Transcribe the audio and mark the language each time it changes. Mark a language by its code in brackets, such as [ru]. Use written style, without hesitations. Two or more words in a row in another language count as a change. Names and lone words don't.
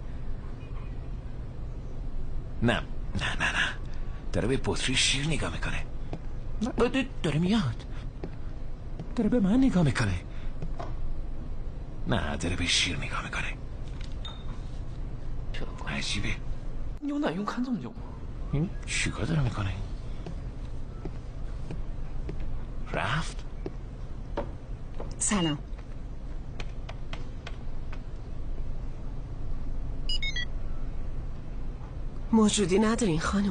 [fa] نه نه نه نه داره به بطری شیر نگاه میکنه. داره میاد. داره به من نگاه میکنه. نه داره به شیر نگاه میکنه. عجیبه. [zh] 牛奶用看这么久吗？ [fa] این چیکار داره میکنه؟ رفت؟ سلام. موجودی ندارین خانم.